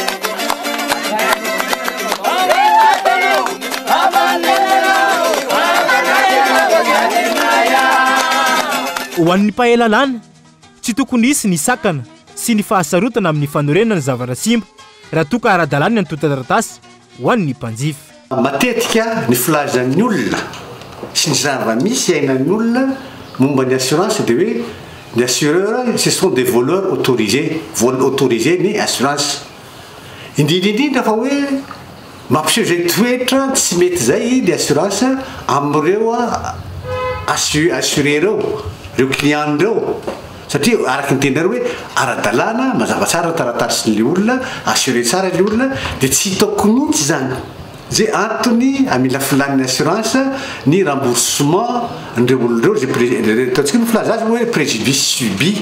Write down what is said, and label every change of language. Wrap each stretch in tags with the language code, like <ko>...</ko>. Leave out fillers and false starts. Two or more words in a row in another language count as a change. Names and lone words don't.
<mg>Ho an'ny mpahalalana tsy tokony hisy ny sakana sy ny fahasarotana amin'ny fanorenana ny zavatra simba raha toa ka ara-dalàna ny antonta-taratasy ho an'ny mpanjifa. Matetika ny filazan'ny olona sy ny zava-misy ainan'ny olona momba ny assurance dia hoe ny</mg> <fr>assureur ce sont des voleurs autorisés, vol autorisé</fr> <mg>ny assurance. Indrindrindrindra fa hoe mampiseho zay toetra tsy mety zay ny assurance amin'ireo assuré reo reo client reo satria araky ny tenareo hoe ara-dalàna mazava tsara taratasy le olona assuré tsara le olona dia tsy hitako mihitsy zany zay antony amila filan'ny assurance ny remboursement ndreo olonareo zay ataontsika ny filaza azy hoe</mg> <fr>préjudice subi.</fr>